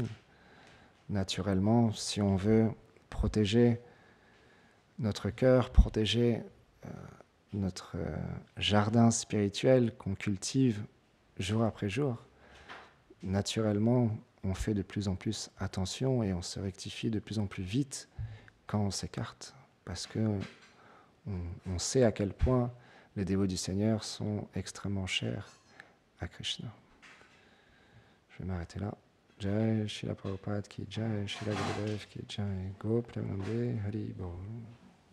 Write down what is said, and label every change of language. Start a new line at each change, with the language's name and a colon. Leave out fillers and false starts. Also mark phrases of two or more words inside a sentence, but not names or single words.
French: Naturellement, si on veut protéger notre cœur, protéger notre jardin spirituel qu'on cultive jour après jour, naturellement, on fait de plus en plus attention et on se rectifie de plus en plus vite quand on s'écarte, parce que on sait à quel point les dévots du Seigneur sont extrêmement chers à Krishna. Je vais m'arrêter là.
Hindi: जय श्रील प्रभुपाद की जय, श्रील गुरुदेव की जय, गौर प्रेमानन्दे हरि बोल.